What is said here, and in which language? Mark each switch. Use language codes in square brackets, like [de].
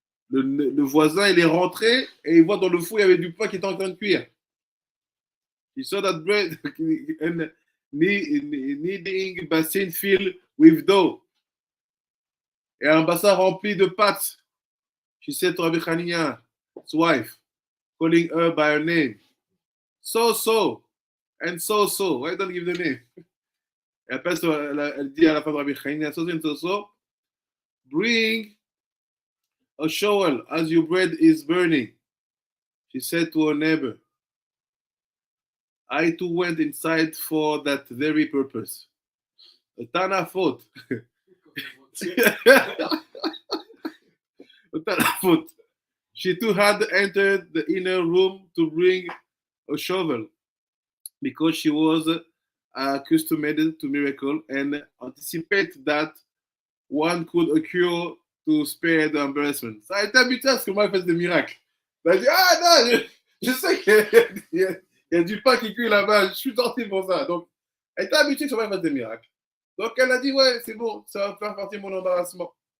[fr] Le voisin, il est rentré et il voit dans le four, il y avait du pain qui était en train de cuire. [en] He saw that bread and kneading basin filled with dough. [fr] Et un bassin rempli de pâtes. [en] She said to Rabbi Hanina's wife, calling her by her name. So, and so. Why don't give the name? [fr] Et après, elle dit à la femme de Rabbi Hanina, [en] so, bring a shovel as your bread is burning. She said to her neighbor, I too went inside for that very purpose. Tana thought. Tana thought. She too had entered the inner room to bring a shovel because she was accustomed to miracle and anticipate that one could occur to spare the embarrassment. [fr] Ça a été habitué à ce que moi je fasse des miracles. Elle a dit, ah non, je sais qu'il y a du pain qui cuit là-bas, je suis sorti pour ça. Donc, elle était habituée que son mari fasse des miracles. Donc, elle a dit, ouais, c'est bon, ça va faire partie de mon embarrassement.